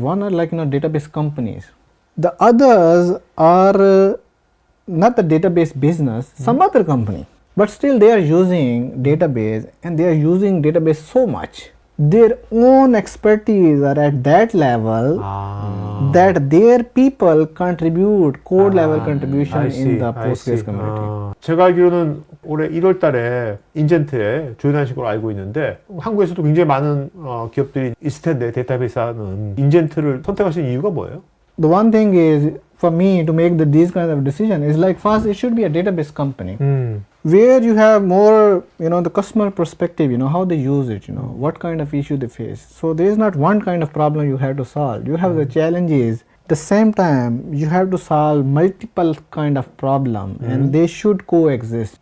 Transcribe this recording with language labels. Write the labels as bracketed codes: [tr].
[en] One are like database companies. The others are not the database business, some other company, but still they are using database, and they are using database so much. Their own expertise are at that level that their people contribute code level contribution in the Postgres community. [ko] 제가 알기로는 올해 1월 달에 인젠트에 조인한 식으로 알고 있는데 한국에서도 굉장히 많은 기업들이 있을 텐데 데이터베이스는 인젠트를 선택하신 이유가 뭐예요? [en] The one thing is for me to make these kind of decision is like first it should be a database company where you have more the customer perspective, how they use it, what kind of issue they face. So there is not one kind of problem you have to solve. You have the challenges. At the same time you have to solve multiple kind of problem and they should coexist.